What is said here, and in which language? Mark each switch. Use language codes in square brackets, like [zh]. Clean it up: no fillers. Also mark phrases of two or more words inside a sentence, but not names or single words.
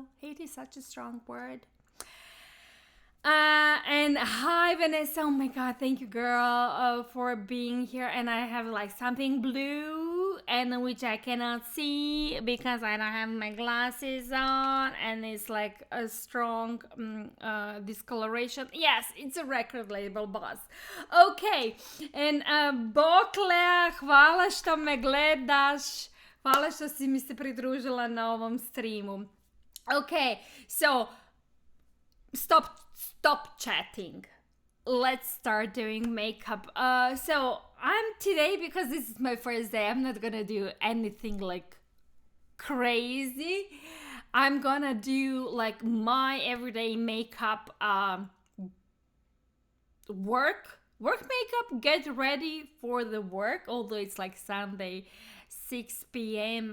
[en] Hate is such a strong word. And hi Vanessa, oh my god, thank you girl for being here. And I have like something blue, and which I cannot see because I don't have my glasses on, and it's like a strong discoloration. Yes, it's a record label, boss. Okay, and [hr] Boklea, hvala što me gledaš, hvala što si mi se pridružila na ovom streamu. [en] Okay, so stop chatting. Let's start doing makeup. So I'm today, because this is my first day, I'm not gonna do anything like crazy. I'm gonna do like my everyday makeup, work makeup, get ready for the work, although it's like Sunday 6 p.m.